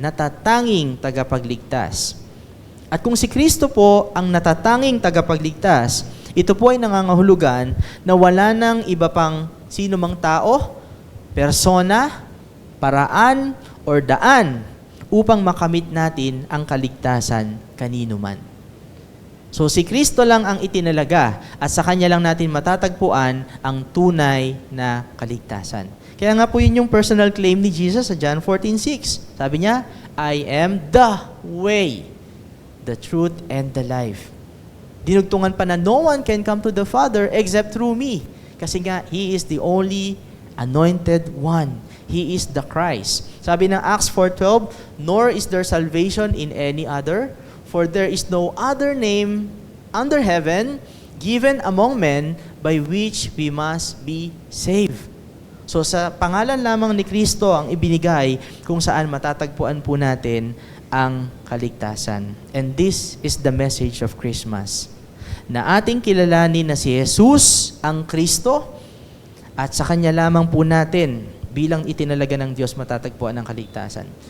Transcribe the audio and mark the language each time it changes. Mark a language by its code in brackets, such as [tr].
[tl] Natatanging tagapagligtas. At kung si Kristo po ang natatanging tagapagligtas, ito po ay nangangahulugan na wala nang iba pang sino mang tao, persona, paraan, or daan upang makamit natin ang kaligtasan kanino man. So si Kristo lang ang itinalaga at sa Kanya lang natin matatagpuan ang tunay na kaligtasan. Kaya nga po yun yung personal claim ni Jesus sa John 14:6. Sabi niya, [en] I am the way, the truth, and the life. [tl] Dinugtungan pa na [en] no one can come to the Father except through me. [tl] Kasi nga, [en] He is the only anointed one. He is the Christ. [tl] Sabi ng [en] Acts 4:12, nor is there salvation in any other, for there is no other name under heaven given among men by which we must be saved. [tl] So sa pangalan lamang ni Kristo ang ibinigay kung saan matatagpuan po natin ang kaligtasan. [en] And this is the message of Christmas. [tl] Na ating kilalanin na si Jesus ang Kristo at sa Kanya lamang po natin bilang itinalaga ng Diyos matatagpuan ang kaligtasan.